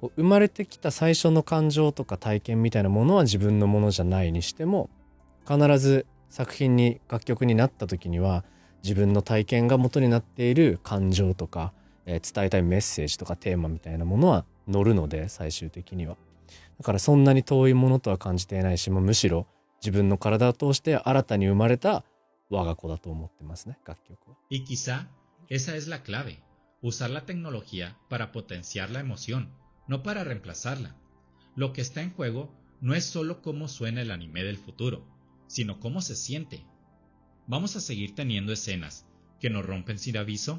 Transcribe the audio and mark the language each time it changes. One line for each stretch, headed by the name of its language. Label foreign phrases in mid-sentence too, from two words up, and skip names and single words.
Japanese: 生まれてきた最初の感情とか体験みたいなものは自分のものじゃないにしても、必ず作品に楽曲になった時には自分の体験が元になっている感情とか、伝えたいメッセージとかテーマみたいなものは乗るので、最終的にはだからそんなに遠いものとは感じていないし、むしろ自分の体を通して新たに生まれた我が子だと思ってますね、楽曲は。
Spanish: Y quizá esa es la clave, usar la tecnología para potenciar la emoción, no para reemplazarla. Lo que está en juego no es solo cómo suena el anime del futuro, sino cómo se siente. ¿Vamos a seguir teniendo escenas que nos rompen sin aviso?